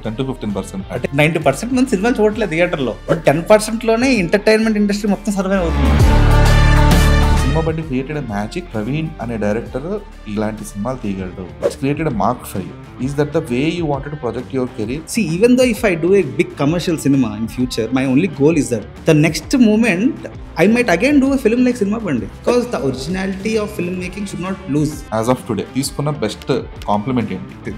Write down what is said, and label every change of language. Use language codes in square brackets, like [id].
[en] 10 to 15%. [te] అంటే 90% మంది సినిమాలు చూడట్లేదు థియేటర్ లో. బట్ 10% లోనే ఎంటర్టైన్మెంట్ ఇండస్ట్రీ మొత్తం సర్వే అవుతుంది. [en] Cinema బట్టి created magic. [te] ప్రవీణ్ అనే డైరెక్టర్ ఇలాంటి సినిమాలు తీయగలడు. [en] It's created mark for you. Is that the way you wanted to project your career? See, even though if I do a big commercial cinema in future, my only goal is that the next moment I might again do a film like Cinema Bandi, because the originality of filmmaking should not lose. As of today, [te] తీసుకున్న best compliment ఏంటి?